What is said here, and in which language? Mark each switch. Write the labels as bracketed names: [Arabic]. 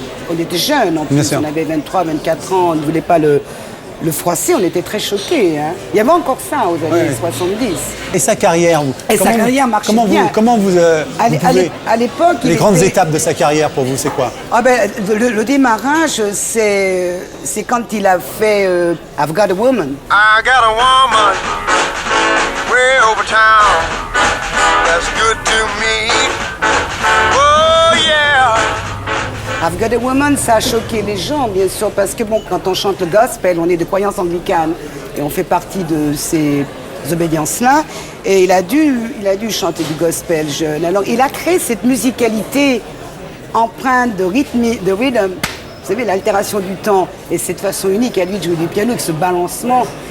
[French] On était jeunes en plus, on avait 23, 24 ans, on ne voulait pas le froisser, on était très choqués. Hein. Il y avait encore ça aux années 70. Et sa carrière sa carrière marchait bien. Comment vous pouvez... À l'époque... Les grandes étapes de sa carrière pour vous, c'est quoi? Le démarrage, c'est quand il a fait I've Got a Woman. [English] I got a woman way over town that's good to me. Oh yeah! [French] I've Got a Woman, ça a choqué les gens, bien sûr, parce que bon, quand on chante le gospel, on est de croyance anglicane et on fait partie de ces obédiences-là. Et il a dû chanter du gospel jeune. Alors, il a créé cette musicalité empreinte de rythme, de rhythm, vous savez, l'altération du temps et cette façon unique à lui de jouer du piano avec ce balancement.